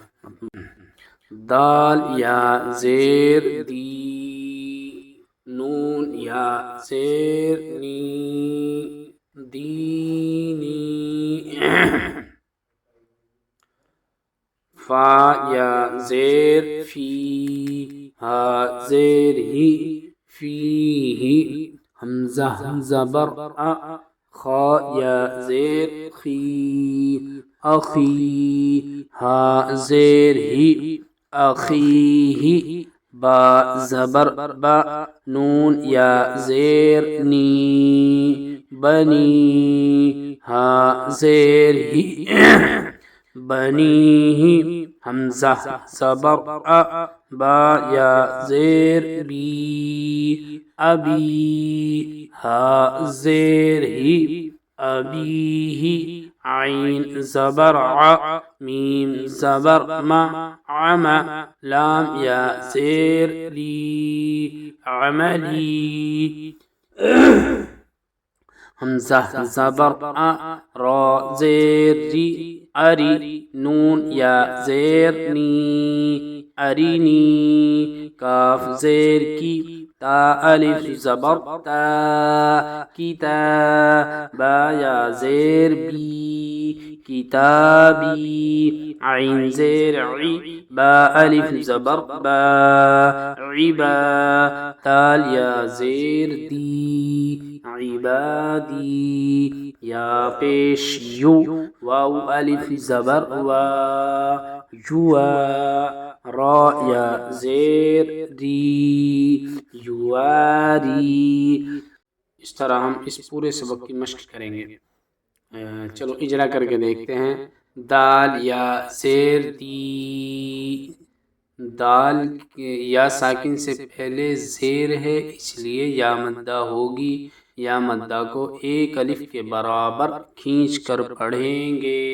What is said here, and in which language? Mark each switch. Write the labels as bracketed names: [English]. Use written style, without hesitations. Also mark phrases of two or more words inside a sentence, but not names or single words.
[Urdu] دال یا زیر دی، نون یا زیر نی، دینی، فا یا زیر فی، ہا زیر ہی، فی ہی، حمزہ زبر ا، خا یا زیر خی، اخی، ہا زیر ہی، اخیہ، با زبر با، نون یا زیر نی، بنی، ہا زیر ہی، بنیہ، حمزہ زبر ا، با یا زیر بی، ابی، ہا زیر ہی، ابیہ، عین زبر ع، میم زبر م، عم، لام یا زیر لی، عملی، حمزہ زبر ا، را زیر ری، اری، نون یا زیر نی، ارینی، کاف زیر کی، تا الف زبر تا، کتا، با یا زیر بی، کتابی، عین زیر عی، با الف زبر با، عبا، دال یا زیر دی، عبادی، یا پیش یو، واو الف زبر وا، یوا، را یا زیر ری، یواری۔ اس طرح ہم اس پورے سبق کی مشق کریں گے۔ چلو اجرا کر کے دیکھتے ہیں۔ دال یا زیر دی، دال یا ساکن سے پہلے زیر ہے اس لیے یا مدہ ہوگی، یا مدہ کو ایک الف کے برابر کھینچ کر پڑھیں گے۔